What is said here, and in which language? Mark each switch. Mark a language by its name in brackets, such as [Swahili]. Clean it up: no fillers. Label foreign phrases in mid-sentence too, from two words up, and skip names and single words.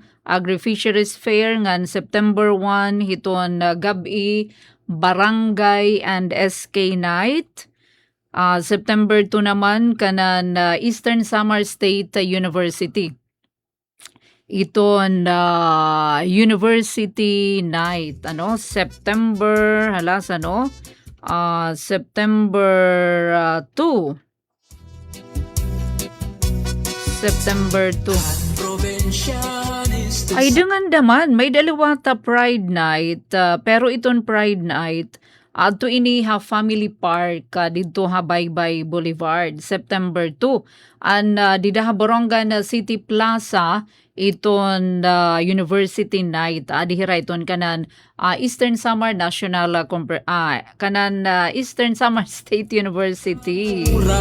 [Waray] Agri-Fisheries Fair ngan September 1 hiton gabi Barangay and SK Night. September 2 naman kanan Eastern Samar State University. Iton University Night, ano? September, halas ano? September 2. September 2. Ay dengan daman, may dalawa ta Pride Night, pero iton Pride Night, ato ini ha Family Park, dito ha Baybay Boulevard, September 2. Dida ha Borongan City Plaza, iton University Night, adihira iton kanan Eastern Samar National, kanan Eastern Samar State University.